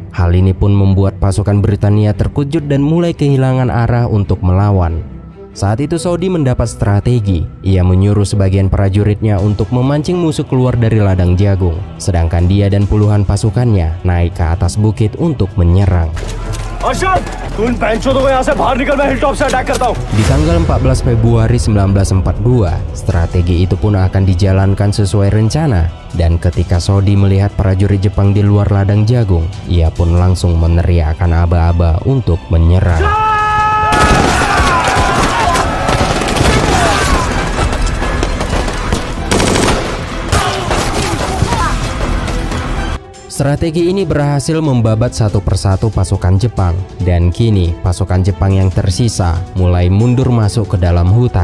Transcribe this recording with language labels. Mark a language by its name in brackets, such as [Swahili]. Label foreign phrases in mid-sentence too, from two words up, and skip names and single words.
[Indonesian] Hal ini pun membuat pasukan Britania terkejut dan mulai kehilangan arah untuk melawan. Saat itu Sodi mendapat strategi. Ia menyuruh sebagian prajuritnya untuk memancing musuh keluar dari ladang jagung, sedangkan dia dan puluhan pasukannya naik ke atas bukit untuk menyerang. [Hindi] अर्शद, तू इन पैंचोदों को यहाँ से बाहर निकल, मैं हिलटॉप से अटैक करता हूँ। [Indonesian] Di tanggal 14 Februari 1942, strategi itu pun akan dijalankan sesuai rencana. Dan ketika Sodi melihat prajurit Jepang di luar ladang jagung, ia pun langsung meneriakkan aba-aba untuk menyerang. Strategi ini berhasil membabat satu persatu pasukan Jepang, dan kini pasukan Jepang yang tersisa mulai mundur masuk ke dalam hutan.